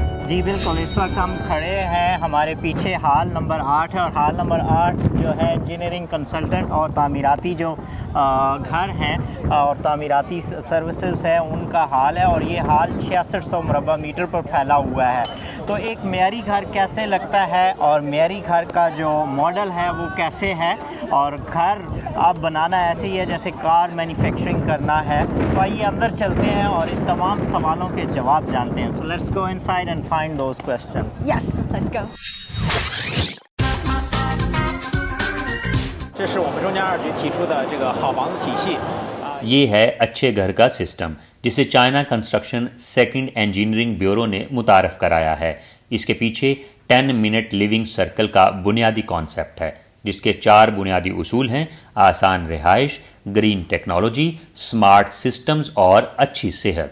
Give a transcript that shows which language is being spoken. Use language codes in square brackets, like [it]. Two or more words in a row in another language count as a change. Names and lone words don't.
[ur] جی بالکل، اس وقت ہم کھڑے ہیں، ہمارے پیچھے ہال نمبر 8 ہے، اور ہال نمبر 8 جو ہے [en] engineering consultant [ur] اور تعمیراتی جو گھر ہیں اور تعمیراتی سروسز ہیں ان کا ہال ہے، اور یہ ہال 6600 مربع میٹر پر پھیلا ہوا ہے۔ تو ایک معیاری گھر کیسے لگتا ہے اور معیاری گھر کا جو ماڈل ہے وہ کیسے ہے، اور گھر اب بنانا ایسے ہی ہے جیسے [en] car manufacturing [ur] کرنا ہے، تو آئیے اندر چلتے ہیں اور ان تمام سوالوں کے جواب جانتے ہیں۔ [en] So let's go inside and find those questions. Yes, let's go. [zh] 这是我们中江2局提出的这个好房子体系。 [ur] یہ ہے اچھے گھر کا سسٹم جسے چائنا کنسٹرکشن سیکنڈ انجینئرنگ بیورو نے متعارف کرایا ہے۔ اس کے پیچھے 10 [en] minute living circle [ur] کا بنیادی کانسیپٹ ہے، جس کے 4 بنیادی اصول ہیں: آسان رہائش، [en] green technology, smart systems [ur] اور اچھی صحت۔